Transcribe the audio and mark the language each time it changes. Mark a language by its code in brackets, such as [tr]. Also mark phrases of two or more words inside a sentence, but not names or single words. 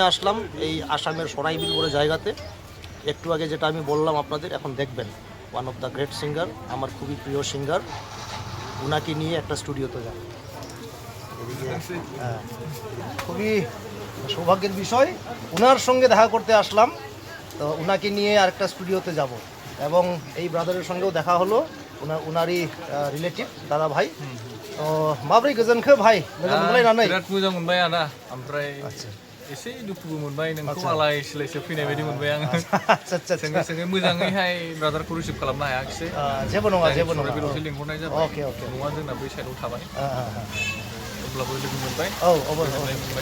[bn] আসলাম এই আসামের সরাইবিল বলে জায়গাতে একটু আগে যেটা আমি বললাম আপনাদের এখন দেখবেন [en] one of the great singer [bn] আমার খুবই প্রিয় সিঙ্গার উনাকে নিয়ে একটা স্টুডিওতে যাব এদিকে হ্যাঁ খুবই সৌভাগ্যের বিষয় উনার সঙ্গে দেখা করতে আসলাম তো উনাকে নিয়ে আরেকটা স্টুডিওতে যাব এবং এই ব্রাদারের সঙ্গেও দেখা হলো উনারই রিলেটিভ দাদা ভাই তো [brx] माब्रै गोजोनखो भाई मोजां मोनबाय नानै बिराद मोजां मोनबाय आदा ओमफ्राय एसे दुखुबो मोनबाय नोंखौ आलाय सिलायसो फैनाय बायदि मोनबाय आं सोङै सोङै मोजाङैहाय ब्रादारखौ रिसिभ खालामनो हायाखिसै जेबो नङा बेलावसो लिंहरनाय जाबाय अके नङा जोंना बै साइडआव थाबाय अब्लाबो लोगो मोनबाय मोनबाय